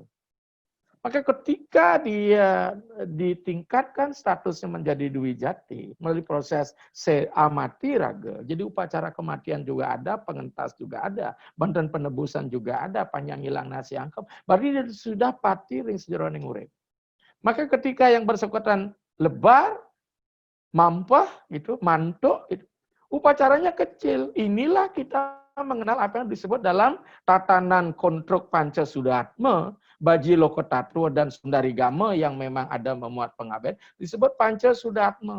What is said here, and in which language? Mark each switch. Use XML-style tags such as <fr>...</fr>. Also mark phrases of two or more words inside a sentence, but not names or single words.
<id>Maka ketika dia ditingkatkan statusnya menjadi Dwi Jati melalui proses amati raga, jadi upacara kematian juga ada, pengentas juga ada, bantuan penebusan juga ada, panjang hilang nasi angkep, berarti dia sudah</id> <ban>pati ring sejeroning urip.</ban> <id>Maka ketika yang bersangkutan lebar, mampah, gitu, mantuk, gitu, upacaranya kecil. Inilah kita mengenal apa yang disebut dalam tatanan kontruk Pancasudatma, Baji Lokotatwa dan Sundarigama yang memang ada memuat pengaben, disebut Pancasudatma.</id>